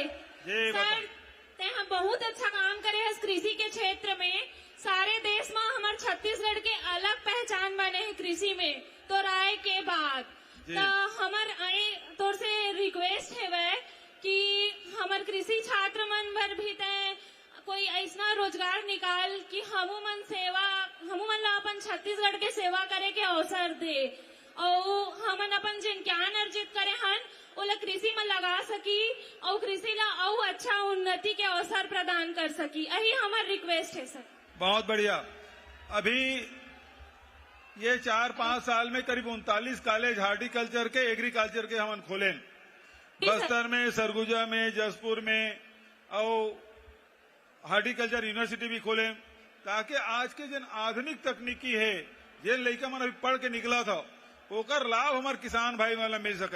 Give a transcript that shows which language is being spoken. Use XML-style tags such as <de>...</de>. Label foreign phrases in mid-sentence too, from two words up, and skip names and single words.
<hne>सर, ते हम बहुत अच्छा काम करे हैं कृषि के क्षेत्र में। सारे देश में हमारे छत्तीसगढ़ के अलग पहचान बने हैं कृषि में, तो राय के बाद तो हमार तौर से रिक्वेस्ट है वह कि हमार कृषि छात्र मन भर भी तय कोई ऐसा रोजगार निकाल कि हमन ला अपन छत्तीसगढ़ के सेवा करे के अवसर दे, और हमन अपन जिन ज्ञान अर्जित करे हन ओला कृषि में लगा सकी और कृषि ला और अच्छा उन्नति के अवसर प्रदान कर सकी। यही हमार रिक्वेस्ट है सर। बहुत बढ़िया। अभी ये 4-5 साल में करीब 39 कॉलेज हार्टिकल्चर के, एग्रीकल्चर के हमन खोले, बस्तर में, सरगुजा में, जसपुर में, और</hne> <en>horticulture university</en> <hne>भी खोले, ताकि आज के जिन आधुनिक तकनीकी है, जिन लड़का मन अभी पढ़ के निकला था, ओकर लाभ हमारे किसान भाई वाला मिल सके।</hne>